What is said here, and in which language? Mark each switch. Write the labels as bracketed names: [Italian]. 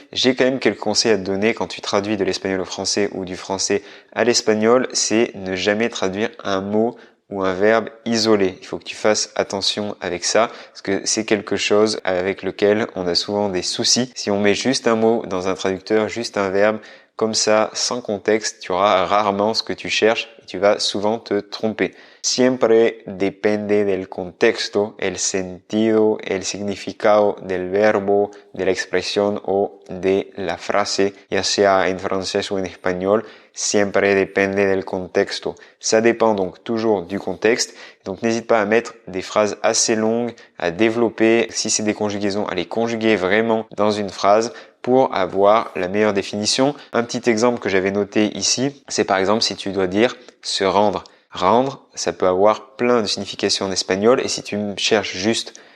[French] J'ai quand même quelques conseils à te donner quand tu traduis de l'espagnol au français ou du français à l'espagnol, c'est ne jamais traduire un mot ou un verbe isolé. Il faut que tu fasses attention avec ça parce que c'est quelque chose avec lequel on a souvent des soucis. Si on met juste un mot dans un traducteur, juste un verbe, comme ça, sans contexte, tu auras rarement ce que tu cherches et tu vas souvent te tromper. [Spanish] Siempre depende del contexto, el sentido, el significado del verbo, de la expresión o de la frase, ya sea en [French] français ou en espagnol. [Spanish] Siempre depende del contexto. [French] Ça dépend donc toujours du contexte. Donc n'hésite pas à mettre des phrases assez longues, à développer, si c'est des conjugaisons, à les conjuguer vraiment dans une phrase pour avoir la meilleure définition. Un petit exemple que j'avais noté ici, c'est par exemple si tu dois dire se rendre. Rendre, ça peut avoir plein de significations en espagnol et si tu cherches juste